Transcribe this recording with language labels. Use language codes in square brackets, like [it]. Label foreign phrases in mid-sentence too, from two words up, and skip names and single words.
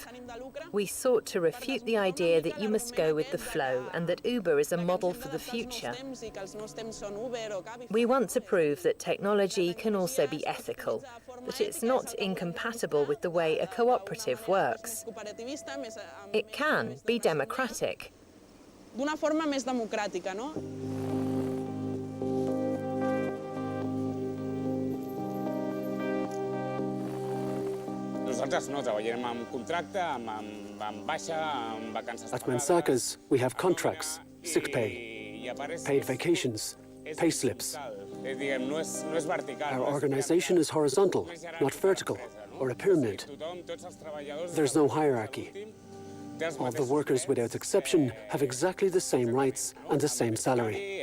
[en] We sought to refute the idea that you must go with the flow and that Uber is a model for the future. We want to prove that technology can also be ethical, that it's not incompatible with the way a cooperative works. It can be democratic. [ca] D'una forma més democràtica, no? Nosaltres no, treballem amb contracte, amb baixa, amb vacances [en] At Mansakas, we have contracts, sick pay, paid vacations, pay slips. Our organization is horizontal, not vertical, or a pyramid. There's no hierarchy. All the workers, without exception, have exactly the same rights and the same salary.